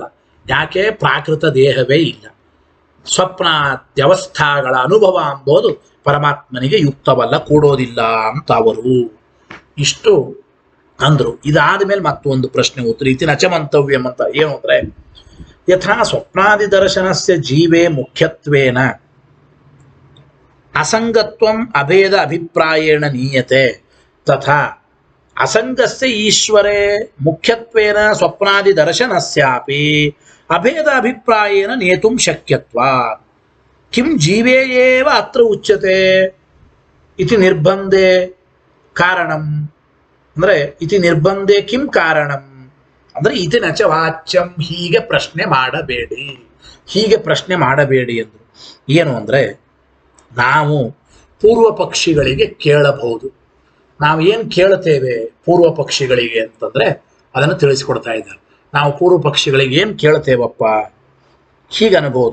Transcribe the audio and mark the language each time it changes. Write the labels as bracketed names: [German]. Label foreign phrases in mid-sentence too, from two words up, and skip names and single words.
[Kannada] ಯಾಕೆ? ಪ್ರಾಕೃತ ದೇಹವೇ ಇಲ್ಲ. ಸ್ವಪ್ನಾದ್ಯವಸ್ಥಾಗಳ ಅನುಭವ ಎಂಬುದು ಪರಮಾತ್ಮನಿಗೆ ಯುಕ್ತವಲ್ಲ, ಕೂಡೋದಿಲ್ಲ ಅಂತ ಅವರು ಇಷ್ಟು ಅಂದ್ರು. ಇದಾದ ಮೇಲೆ ಮತ್ತೊಂದು ಪ್ರಶ್ನೆ ಉತ್ತರ [Sanskrit] ಇತಿ ನಚಮಂತವ್ಯಂ [Kannada] ಅಂತ. ಏನು ಅಂದ್ರೆ, [Sanskrit] ಯಥಾ ಸ್ವಪ್ನಾದಿ ದರ್ಶನಸ್ಯ ಜೀವೇ ಮುಖ್ಯತ್ವೇನ ಅಸಂಗತ್ವಂ ಅಭೇದ ಅಭಿಪ್ರಾಯೇಣ ನೀಯತೆ ತಥಾ ಅಸಂಗಸ್ಯ ಈಶ್ವರೇ ಮುಖ್ಯತ್ವೇನ ಸ್ವಪ್ನಾದಿ ದರ್ಶನಸ್ಯಾಪಿ ಅಭೇದ ಅಭಿಪ್ರಾಯೇನ ನೇತುಂ ಶಕ್ಯತ್ವಾತ್ ಕಿಂ ಜೀವೇ ಏವ ಅತ್ರ ಉಚ್ಯತೆ ಇತಿ ನಿರ್ಬಂಧೆ ಕಾರಣಂ. ಅಂದ್ರೆ ಇತಿ ನಿರ್ಬಂಧೆ ಕಿಂ ಕಾರಣಂ ಅಂದ್ರೆ ಇತಿ ನಚ ವಾಚ್ಯಂ. [Kannada] ಹೀಗೆ ಪ್ರಶ್ನೆ ಮಾಡಬೇಡಿ, ಹೀಗೆ ಪ್ರಶ್ನೆ ಮಾಡಬೇಡಿ ಎಂದರು. ಏನು ಅಂದ್ರೆ, ನಾವು ಪೂರ್ವ ಪಕ್ಷಿಗಳಿಗೆ ಕೇಳಬಹುದು. ನಾವು ಏನು ಕೇಳ್ತೇವೆ ಪೂರ್ವ ಪಕ್ಷಿಗಳಿಗೆ ಅಂತಂದ್ರೆ ಅದನ್ನು ತಿಳಿಸಿಕೊಡ್ತಾ ಇದ್ದಾರೆ. ನಾವು ಪೂರ್ವ ಪಕ್ಷಿಗಳಿಗೆ ಏನು ಕೇಳ್ತೇವಪ್ಪ ಹೀಗೆ ಅನ್ಬೋದು.